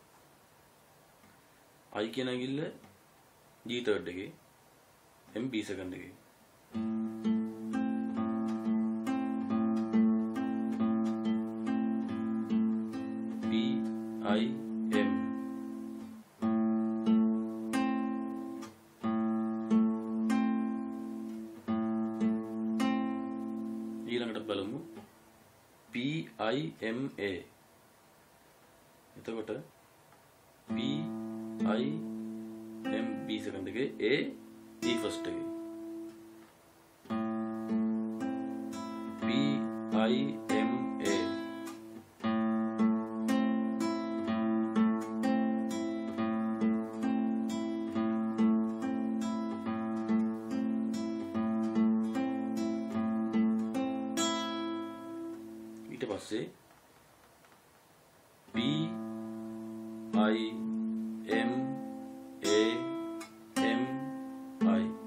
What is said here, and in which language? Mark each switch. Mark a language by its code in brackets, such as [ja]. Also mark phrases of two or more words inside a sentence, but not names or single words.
[si] I කියන ඇඟිල්ල [en] G third [si] එකේ M [en] B second [si] එකේ P I M ඊළඟට බලමු P I M A එතකොට P I M [en] B second [si] එකේ A E first එකේ P I M A ඊට පස්සේ P I M A M I